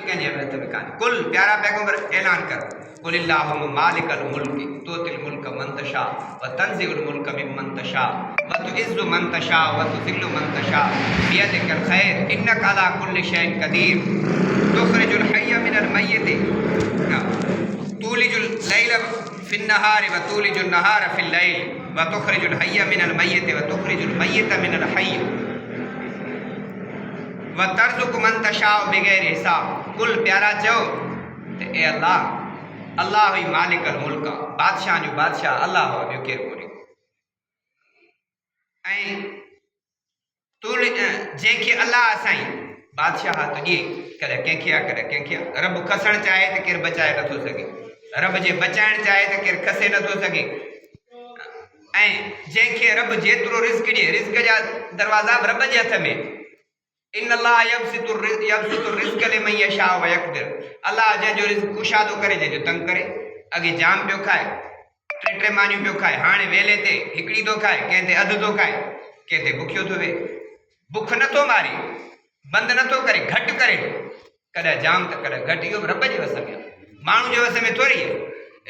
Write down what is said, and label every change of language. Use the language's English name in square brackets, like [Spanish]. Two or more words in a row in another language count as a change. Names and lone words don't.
[Sindhi] कंहिंजे हथ में कान्हे। कुल प्यारा पैगंबर ऐलान कर, [Arabic] قل اللهم مالك الملك تؤتي الملك من تشاء وتنزع الملك ممن تشاء وتعز من تشاء وتذل من تشاء بيدك الخير إنك على كل شيء قدير تخرج الحي من الميت تولج الليل في النهار وتولج النهار في الليل وتخرج الحي من الميت وتخرج الميت من الحي وترزق من تشاء بغير حساب. [Sindhi] कुल प्यारा चओ त ए अल्लाह, अल्लाह ही [Arabic] مالك الملك, [Sindhi] बादशाह जो बादशाह अल्लाह हो, ॿियो केरु कोन्हे। ऐं तूं जंहिंखे अल्लाह असाई बादशाह तो ॾिए, कॾहिं कंहिंखे आहे कॾहिं कंहिंखे आहे। रब खसणु चाहे त केरु बचाए नथो सघे, रब जे बचाइणु चाहे त केरु खसे नथो सघे। ऐं जंहिंखे रब जेतिरो रिज़्क ॾिए, रिज़्क जा दरवाज़ा रब जे हथ में। [Arabic] إن الله يبسط الرزق لمن يشاء ويقدر. [Sindhi] अल्लाह जंहिंजो रिज़्क कुशादो करे, जंहिंजो तंग करे। अॻे जाम पियो खाए, टे मानियूं पियो खाए, हाणे वेले ते हिकिड़ी थो खाए, कंहिं ते अधु थो खाए, कंहिं ते बुखियो थो वेहे। बुख नथो मारे, बंदि नथो करे, घटि करे, कॾहिं जाम त कॾहिं घटि। इहो रब जे वस में, माण्हू जे वस में थोरी आहे।